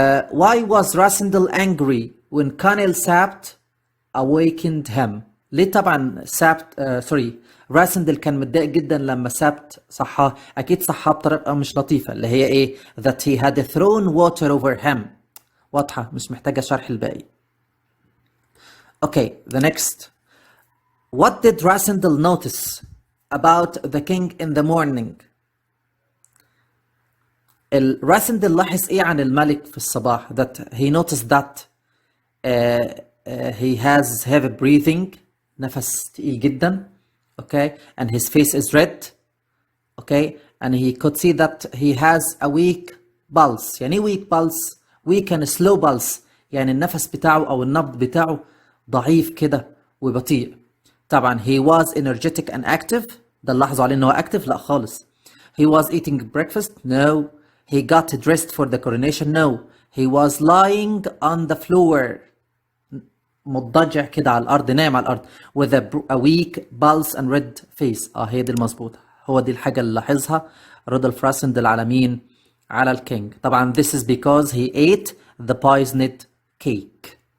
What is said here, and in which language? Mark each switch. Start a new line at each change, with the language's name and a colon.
English: why was Rasendell angry when Colonel Sapt awakened him؟
Arabic: ليه طبعا راسندل كان متضايق جدا لما سابت صحاه؟ اكيد صحاه بطريقه مش لطيفه اللي هي ايه
English: that he had thrown water over him.
Arabic: واضحه مش محتاجه شرح الباقي.
English: okay, the next: what did Rasendell notice about the king in the morning؟
Arabic: راسندل لاحظ ايه عن الملك في الصباح؟
English: that he noticed that he has heavy breathing،
Arabic: نفس تقيل جدا.
English: okay, and his face is red. okay, and he could see that he has a weak pulse.
Arabic: يعني weak pulse؟
English: weak and slow pulse،
Arabic: يعني النفس بتاعه او النبض بتاعه ضعيف كده وبطيء.
English: طبعا he was energetic and active.
Arabic: ده اللي لاحظوا عليه ان هو active؟ لا خالص.
English: he was eating breakfast؟ no. he got dressed for the coronation؟ no. he was lying on the floor؟
Arabic: مضطجع كده على الأرض، نايم على الأرض
English: with a weak pulse and red face.
Arabic: هي دي المظبوطة، هو دي الحاجة اللي لاحظها رودولف راسندل على مين؟ على الكينج.
English: طبعا this is because he ate the poisoned cake.